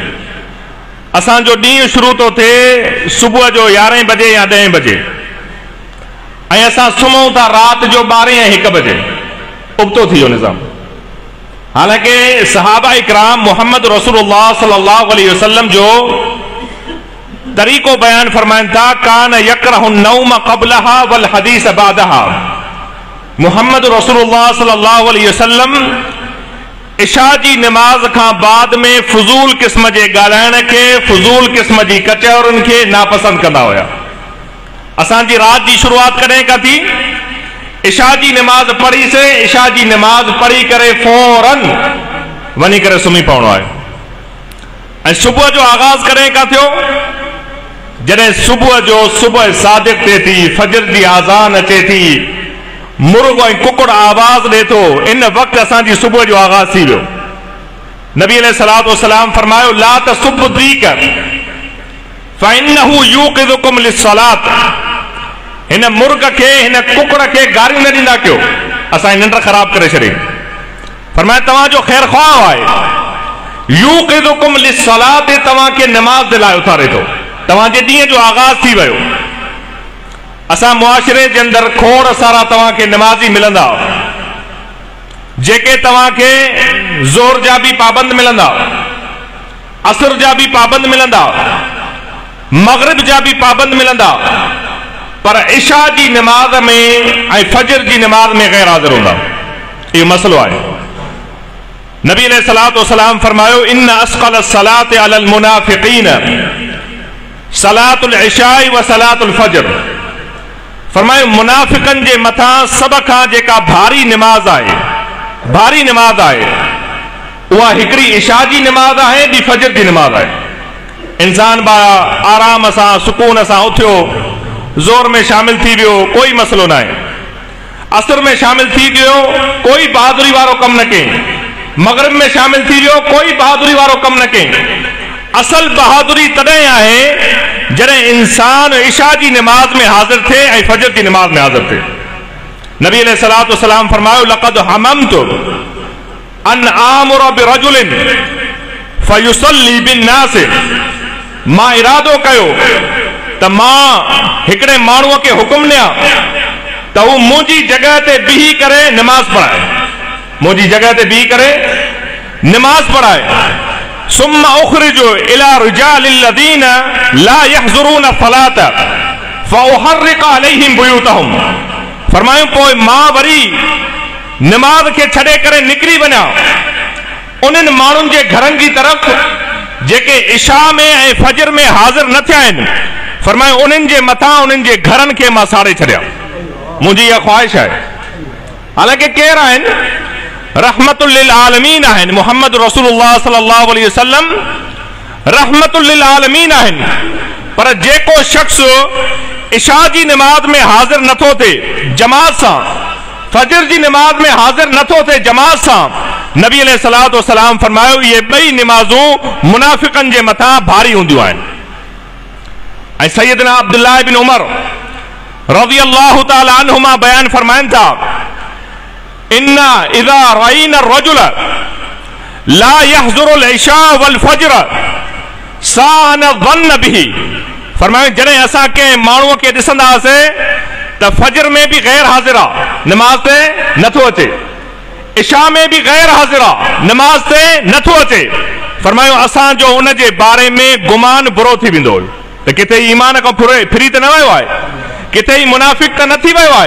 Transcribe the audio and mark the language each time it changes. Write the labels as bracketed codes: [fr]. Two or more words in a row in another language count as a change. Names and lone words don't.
[sd] असांजो ॾींहुं शुरू थो थिए सुबुह जो 11 बजे या 10 बजे ऐं असां सुम्हूं था राति जो 12 ऐं 1 बजे। उबतो थी वियो निज़ाम। हालांकि सहाबा इकराम मोहम्मद रसूलुल्लाह [ar] صلى الله عليه وسلم [sd] जो तरीक़ो बयान फरमाइनि था [ar] كان يكره النوم قبلها والحديث بعدها. [sd] मोहम्मद रसूलुल्लाह [ar] صلى الله عليه وسلم [sd] इशा जी नमाज खां बाद में फुज़ूल क़िस्म जे ॻाल्हाइण खे, फुज़ूल क़िस्म जी कचहरुनि खे नापसंद कंदा हुया। असांजी राति जी शुरूआत कॾहिं खां थी? इशा जी नमाज पढ़ी से, इशा जी नमाज पढ़ी करे फौरन वञी करे सुम्ही पवणो आहे। ऐं सुबुह जो आगाज़ कॾहिं खां थियो? जॾहिं सुबुह जो सुबुह सादिक थिए थी, फजर जी आज़ान अचे थी, मुर्ग ऐं कुकुड़ आवाज़ ॾे थो, इन वक़्तु असांजी सुबुह जो आगाज़ थी वियो। [ar] نبي عليه الصلاة والسلام फरमायो لا تسبوا ديك فإنه يوقظكم للصلاة, [sd] हिन मुर्ग के हिन कुकड़ के गारियूं न ॾींदा कयो, असांजी निंड ख़राब करे छॾे। फरमाए तव्हांजो ख़ैर ख़्वाह आहे। [ar] يوقظكم للصلاة, [sd] तव्हांखे नमाज़ जे लाइ उथारे थो। तव्हांजे ॾींहं जो आगाज़ थी वियो। असां मुआशिरे जे अंदरि खोड़ सारा तव्हांखे नमाज़ी मिलंदा, जेके तव्हांखे ज़ोर जा बि पाबंद मिलंदा, असर जा बि पाबंद मिलंदा, मग़रिब जा बि पाबंद मिलंदा, पर इशा जी नमाज में ऐं फजर जी नमाज में गैर हाज़िर हूंदा। इहो मसलो आहे। [ar] نبي عليه الصلاة والسلام [sd] फरमायो, [ar] إن أثقل الصلاة على المنافقين صلاة العشاء وصلاة الفجر. [sd] फरमायो मुनाफ़िक़नि जे मथां सभ खां जेका भारी नमाज आहे, भारी नमाज आहे, उहा हिकिड़ी इशा जी नमाज आहे, ॿी फजर जी नमाज आहे। इंसान बा आराम सां सुकून सां उथियो, ज़ोर में शामिल थी वियो, कोई मसलो न आहे। असर में शामिल थी वियो, कोई बहादुरी वारो कमु न कई। मग़रिब में शामिल थी वियो, कोई बहादुरी वारो कमु न कई। असल बहादुरी तॾहिं आहे जॾहिं इंसान इशा जी नमाज में हाज़िर थिए ऐं फजर जी नमाज में हाज़िर थिए। [ar] نبي عليه الصلاة والسلام फरमायो, لقد هممت أن آمر برجل فيصلي بالناس. [sd] मां इरादो कयो त मां हिकिड़े माण्हूअ खे हुकुम ॾियां त हू मुंहिंजी जॻह ते बीही करे नमाज़ पढ़ाए, मुंहिंजी जॻह ते बीही करे नमाज़ पढ़ाए। [ar] ثم أخرج إلى رجال الذين لا يحضرون فلات فأحرق عليهم بيوتهم. [sd] फरमायूं पोइ मां वरी नमाज खे छॾे करे निकिरी वञा उन्हनि माण्हुनि जे घरनि जी तरफ़ जेके इशा में ऐं फजर में हाज़िर न थिया आहिनि। फरमायूं उन्हनि जे मथां उन्हनि जे घरनि खे मां साड़े छॾियां। मुंहिंजी इहा ख़्वाहिश आहे। हालांकि केरु आहिनि? [ar] رحمةً للعالمين [sd] आहिनि। [ar] मुहम्मद रसूलुल्लाह صلى الله عليه وسلم رحمةً للعالمين आहिनि। [sd] पर जेको शख्स इशा जी नमाज में हाज़िर नथो थिए जमात सां, फजर जी नमाज में हाज़िर नथो थिए जमात सां, [ar] نبي عليه الصلاة والسلام [sd] फरमायो ये ॿई नमाज़ूं मुनाफ़िक़नि जे मथां भारी हूंदियूं आहिनि। ऐं सैयदना अब्दुल्लाह बिन उमर [ar] رضي الله تعالى عنهما [sd] बयान फरमाइनि था, [ar] إنا إذا رأينا رجل لا يحضر العشاء والفجر أسأنا الظن به. [sd] फरमायो जॾहिं असां कंहिं माण्हूअ खे ॾिसंदासीं त फजर में बि गैर हाज़िर आहे, नमाज ते नथो अचे, इशा में बि गैर हाज़िर आहे, नमाज ते नथो अचे। फरमायो असांजो उन जे बारे में गुमान बुरो थी वेंदो हुयो त किथे ईमान खां फिरी त न वियो आहे, किथे ई मुनाफ़िक़ त न थी वियो आहे।